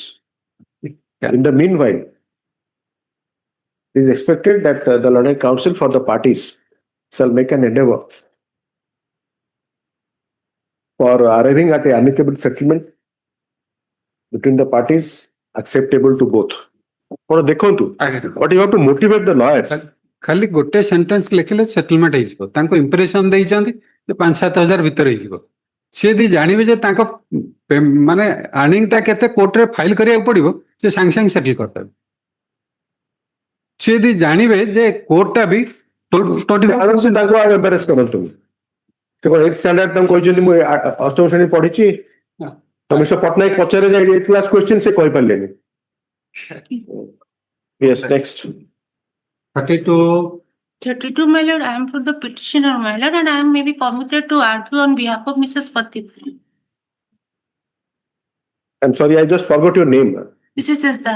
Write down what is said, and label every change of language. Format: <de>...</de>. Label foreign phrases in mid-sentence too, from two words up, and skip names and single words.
<en>In the meanwhile, it is expected that the learned counsel for the parties shall make an endeavor for arriving at an amicable settlement between the parties acceptable to both. But you have to motivate the lawyers.</en> <or>ଖାଲି ଗୋଟେ ସେଣ୍ଟେନ୍ସ ଲେଖିଲେ ସେଟଲମେଣ୍ଟ ହେଇଯିବ ତାଙ୍କୁ ଇମ୍ପ୍ରେସନ ଦେଇଛନ୍ତି ଯେ 5-7 ହଜାର ଭିତରେ ହେଇଯିବ ସେ ଯଦି ଜାଣିବେ ଯେ ତାଙ୍କ ମାନେ ଆର୍ନିଂଟା କେତେ କୋର୍ଟରେ ଫାଇଲ କରିବାକୁ ପଡିବ ସେ ସାଙ୍ଗେ ସାଙ୍ଗେ ସେଟଲ କରିଦେବେ ସେ ଯଦି ଜାଣିବେ ଯେ କୋର୍ଟଟା ବି ତାଙ୍କୁ ଏମ୍ବାରେସ୍ କରନ୍ତୁ କେବଳ</or> <en>8th standard</en> <or>ତାଙ୍କୁ କହିଛନ୍ତି ମୁଁ 8ମ ଶ୍ରେଣୀ ପଢିଛି ତ ମିଷ୍ଟର ପଟ୍ଟନାୟକ ପଚାରେ ଯେ</or> <en>8th class question</en> <or>ସେ କହିପାରିଲେନି.</or> <en>Yes, next. 32, my lord, I am for the petitioner, my lord, and I am maybe permitted to argue on behalf of Mrs. Pati. I'm sorry, I just forgot your name. Mrs. S. Das.</en>